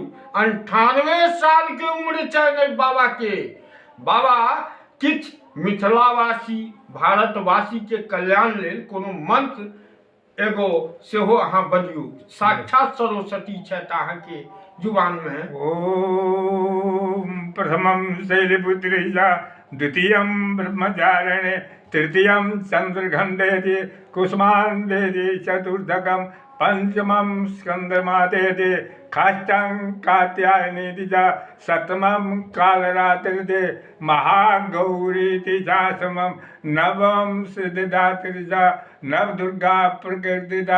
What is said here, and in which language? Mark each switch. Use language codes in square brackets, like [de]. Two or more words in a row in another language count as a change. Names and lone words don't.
[mai] 98 साल के उम्र छनि बाबा के। बाबा किछ मिथिलावासी, भारतवासी के कल्याण लेल कोनो मंत्र एगो सेहो अहाँ बजियौ। साक्षात सरस्वती छथि अहाँ के जुबान में। [sa] ओम प्रथमं शैलपुत्रीजा, द्वितीयं ब्रह्मचारिणे, तृतीयं चंद्रघंडेति, कुसुमांडेति, चतुर्थकं पंचमं स्कंदमादेति, षष्ठं कात्यायनीति च, सप्तमं कालरात्रिति, महागौरीति चाष्टमं, नवमं सिद्धिदात्री च, नवदुर्गा प्रकृतिता।